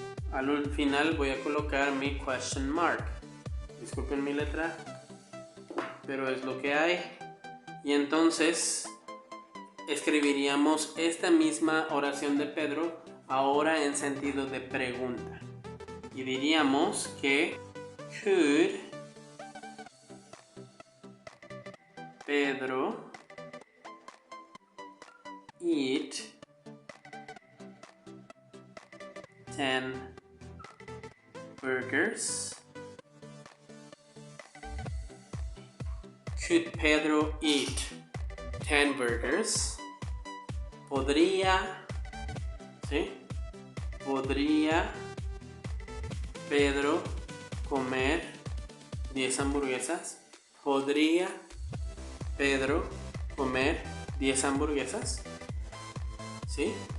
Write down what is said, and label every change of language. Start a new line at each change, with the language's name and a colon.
Spanish: Al final voy a colocar mi question mark. Disculpen mi letra, pero es lo que hay. Y entonces escribiríamos esta misma oración de Pedro ahora en sentido de pregunta. Y diríamos que
English: could Pedro eat 10 burgers? Could Pedro eat 10 burgers?
Spanish: ¿Podría, ¿sí? ¿Podría Pedro comer 10 hamburguesas? ¿Podría Pedro comer 10 hamburguesas? ¿Sí?